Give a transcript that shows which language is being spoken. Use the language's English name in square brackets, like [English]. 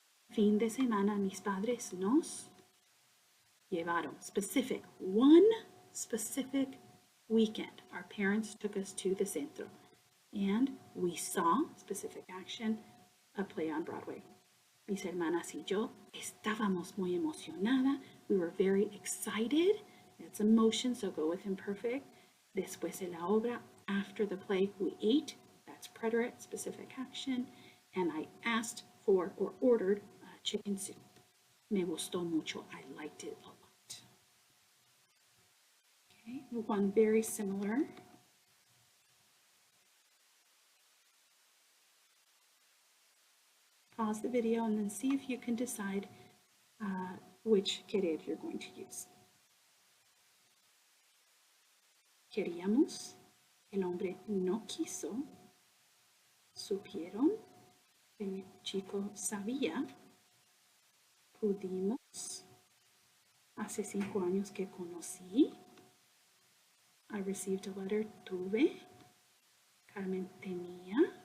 [Spanish] Fin de semana, mis padres nos llevaron, [English] specific, one specific weekend. Our parents took us to the [Spanish] centro. [English] And we saw, specific action, a play on Broadway. [Spanish] Mis hermanas y yo estábamos muy emocionada. [English] We were very excited. That's emotion, so go with imperfect. [Spanish] Después de la obra, [English] after the play, we ate. That's preterite, specific action. And I asked for or ordered chicken soup. [Spanish] Me gustó mucho. [English] I liked it a lot. Okay, one very similar. pause the video and then see if you can decide which querer you're going to use. [Spanish] Queríamos, el hombre no quiso, supieron, el chico sabía, pudimos, hace 5 años que conocí, [English] I received a letter, [Spanish] tuve, Carmen tenía,